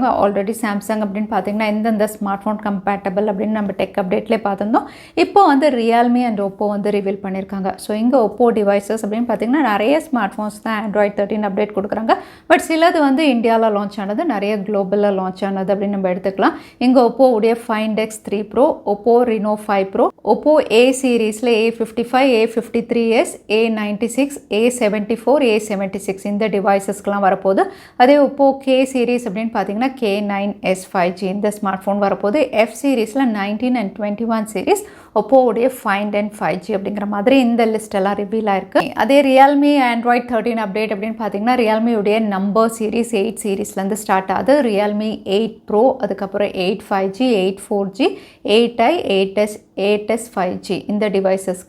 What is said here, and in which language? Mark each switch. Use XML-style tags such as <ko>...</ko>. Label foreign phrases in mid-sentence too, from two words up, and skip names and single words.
<ta>ஆல்ரெடி சாம்சங் அப்படின்னு பார்த்தீங்கன்னா எந்தெந்த</ta> <en>smart phone compatible</en> <ta>அப்படின்னு நம்ம டெக் அப்டேட்லேயே பார்த்துருந்தோம். இப்போ வந்து Realme அண்ட் OPPO வந்து ரிவீல் பண்ணியிருக்காங்க. ஸோ இங்கே OPPO டிவைசஸ் அப்படின்னு பார்த்தீங்கன்னா நிறைய</ta> <en>smart phones</en> <ta>தான் Android 13 அப்டேட் கொடுக்குறாங்க. பட் சிலது வந்து இந்தியாவில் லான்ச் ஆனது, நிறைய குளோபலில் லான்ச் ஆனது அப்படின்னு நம்ம எடுத்துக்கலாம். இங்கே OPPO உடைய Find X3 Pro, OPPO Reno 5 Pro, OPPO A சீரீஸில் A55, A53s, A96, A74, A76 இந்த டிவைசஸ்க்கெலாம் வரப்போகுது. அதே OPPO K சீரீஸ் அப்படின்னு பார்த்தீங்கன்னா K9s 5G இந்த</ta> <en>smart phone</en> <ta>வரப்போகுது. F சீரீஸில் 19 and 21 சீரீஸ், OPPO உடைய Find and 5G அப்படிங்கிற மாதிரி இந்த லிஸ்ட் எல்லாம் ரிவீல் ஆயிருக்கு. அதே Realme Android 13 அப்டேட் அப்படின்னு பார்த்தீங்கன்னா Realme உடைய</ta> <en>number series</en> <ta>8 சீரீஸ்லேருந்து ஸ்டார்ட் ஆகுது. Realme 8 Pro, அதுக்கப்புறம் 8 5G, 8 4G, 8i, 8s 5G இந்த டிவைசஸ்க்கு.</ta>